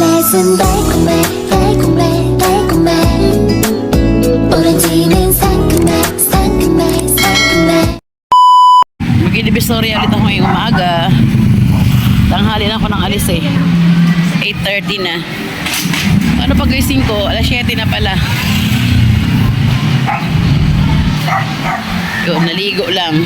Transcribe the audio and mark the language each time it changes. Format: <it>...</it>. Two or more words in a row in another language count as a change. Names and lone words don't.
<ko>입맛은 달콤해 달콤해 달콤해 오렌지는 상큼해 상큼해 상큼해.</ko> <tl>Mag-Divisoria ulit ako ngayong umaga. Tanghali na ako ng alis eh. 8:30 na. Ano pag-gising ko? Alas 7 na pala. Yun, naligo lang.</tl>